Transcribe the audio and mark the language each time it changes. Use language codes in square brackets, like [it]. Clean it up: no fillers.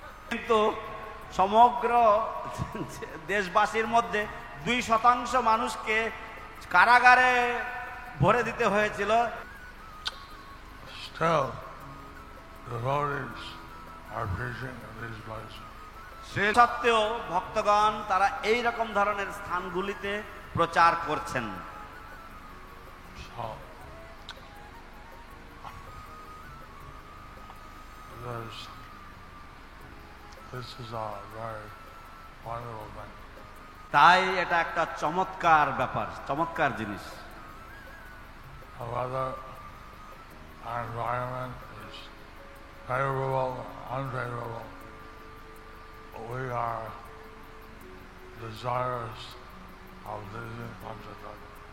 [bn] কিন্তু সমগ্র দেশবাসীর মধ্যে 2% মানুষকে কারাগারে ভরে দিতে হয়েছিল। [en] Still, devotees are preaching in these places. [bn] সে সত্ত্বেও ভক্তগণ তারা এই রকম ধরনের স্থানগুলিতে প্রচার করছেন। [en] So, this is a very wonderful thing. [bn] তাই এটা একটা চমৎকার ব্যাপার, চমৎকার জিনিস। [en] Whether our environment is favorable or unfavorable, we are desirous of living Panchatattva.